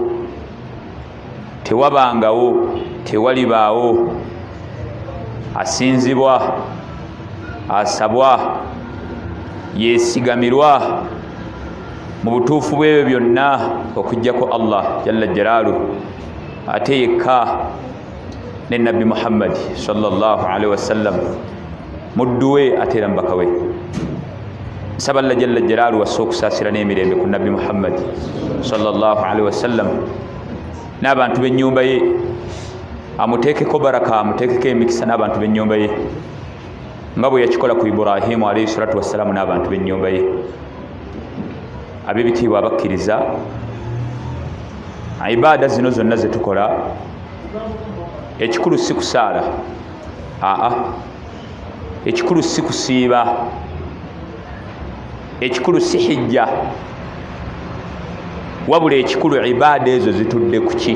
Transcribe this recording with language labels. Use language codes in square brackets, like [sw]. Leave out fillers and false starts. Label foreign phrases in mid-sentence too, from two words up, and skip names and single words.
[lg] tewabangawo, tewalibaawo asinzibwa, asabwa, yeesigamirwa mu butuufu bw'ebyo byonna okuggyako [ar] الله جل جلاله, [lg] ate yekka ne Nabbi Muhammad [ar] صلى الله عليه وسلم, [lg] muddu we ate era mubaka we. Nsaba [ar] الله جل جلاله [lg] wassa okusaasira n'emirembe ku Nabbi Muhammad [ar] صلى الله عليه وسلم [lg] n'abantu b'ennyumba ye, amuteekeko baraka, amuteekeko emikisa n'abantu b'ennyumba ye nga bwe yakikola ku Ibrahimu [ar] عليه الصلاة والسلام [lg] n'abantu b'ennyumba ye. ab'ebitiibwa abakkiriza ibaada zino zonna zetukola ekikulu si kusaala, ekikulu si kusiiba, ekikulu si hijja, wabula ekikulu ibaada ezo zitudde ku ki?